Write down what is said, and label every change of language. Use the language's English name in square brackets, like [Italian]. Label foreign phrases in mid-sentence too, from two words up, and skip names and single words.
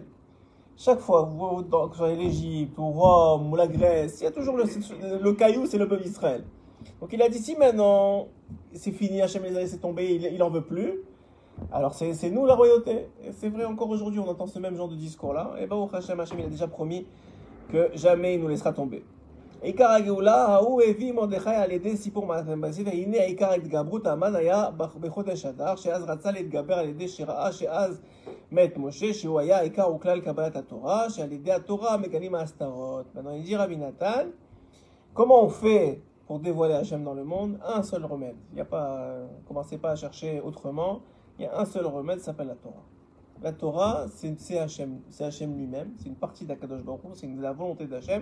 [French] Chaque fois, que ce soit l'Égypte, ou Rome, ou la Grèce, il y a toujours le caillou, c'est le peuple d'Israël. Donc il a dit, si maintenant, c'est fini, Hachem les a laissés tomber, il n'en veut plus, alors c'est nous la royauté. Et c'est vrai, encore aujourd'hui, on entend ce même genre de discours-là. Et bien, Hachem il a déjà promis que jamais il nous laissera tomber. [Hebrew] עיקר הגאולה ההוא הביא מרדכי על ידי סיפור מעשה, והנה עיקר ההתגברות המן היה בחודש אדר, שאז רצה להתגבר על ידי שראה שאז מת משה, שהוא היה עיקר וכלל קבלת התורה, שעל ידי התורה מגלים ההסתרות. [French] Maintenant il dit Rabbi Nathan, comment on fait pour dévoiler Hachem dans le monde ? Un seul remède. Il n'y a pas, commencez pas à chercher autrement. Il y a un seul remède, ça s'appelle la Torah. La Torah, c'est Hachem lui-même, c'est une partie d' [Hebrew] הקדוש ברוך הוא, [French] c'est la volonté d'Hachem.